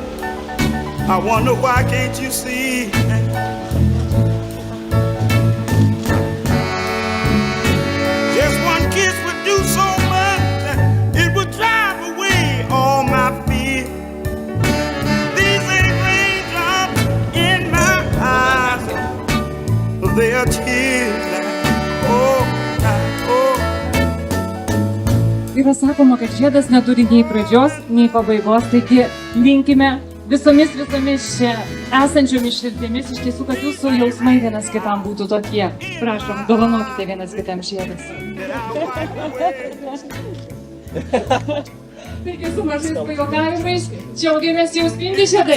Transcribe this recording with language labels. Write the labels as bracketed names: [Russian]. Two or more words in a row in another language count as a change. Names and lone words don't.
[English] I wonder why can't you see? Just one kiss would do so much. It would drive away all my fear. These ain't raindrops in my eyes, they are tears. [Lithuanian] Yra sakoma, kad žiedas neturi nei pradžios, nei pabaigos, taigi linkime visomis čia esančiomis širdėmis iš tiesų, kad jūsų jausmai vienas kitam būtų tokie. Prašom, dovanokite vienas kitam žiedas. Taigi su mažais pajuokavimais džiaugiamės jau spindi žiedai.